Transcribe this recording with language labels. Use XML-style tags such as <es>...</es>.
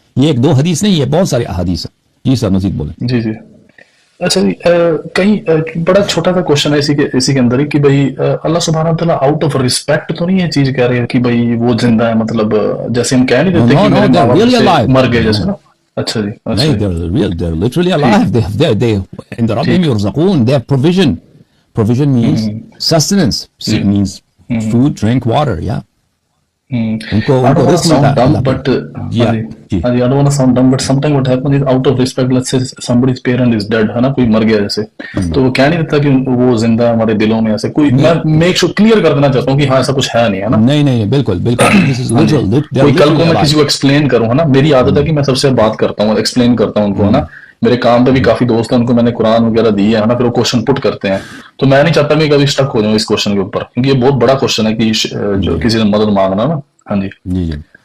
<ur>یہ ایک دو حدیث نہیں، یہ بہت سارے احادیث ہیں. جی سر مزید بولیں. جی جی. اچھا جی، کہیں بڑا چھوٹا سا کوشچن ہے اسی کے اندر ہی کہ بھائی اللہ سبحانہ وتعالیٰ آؤٹ آف ریسپیکٹ تو نہیں یہ چیز کہہ رہے ہیں کہ بھائی وہ زندہ ہے، مطلب جیسے ہم کہہ نہیں دیتے کہ میرے ماں باپ مر گئے جیسے نا. اچھا جی. نہیں،</ur> <en>they're literally alive. They in the</en> <ar>ربهم يرزقون.</ar> <en>They have provision. Provision means sustenance. It means food, drink, water. Yeah. I don't want to sound dumb, but I don't want to sound dumb, but sometimes what happens is out of respect, let's say somebody's parent is dead,</en> <ur>ہے نا، کوئی مر گیا جیسے، تو وہ کہہ نہیں دیتا کہ وہ زندہ ہمارے دلوں میں ایسے کوئی. میں میک شور کلیئر کر دینا چاہتا ہوں کہ ہاں ایسا کچھ ہے نہیں، ہے نا. نہیں، بالکل کوئی کل کو میں کسی کو ایکسپلین کروں، ہے نا، میری عادت ہے کہ میں سب سے بات کرتا ہوں، ایکسپلین کرتا ہوں ان کو، ہے نا. میرے کام پہ بھی کافی دوست ہیں، ان کو میں نے قرآن وغیرہ دی ہے نا، پھر وہ کوشچن پٹ کرتے ہیں، تو میں نہیں چاہتا میں کبھی اسٹک ہو جاؤں اس کوشچن کے اوپر، کیونکہ یہ بہت بڑا کوشچن ہے کہ جو کسی نے مدد مانگنا نا. ہاں جی. جی.</ur>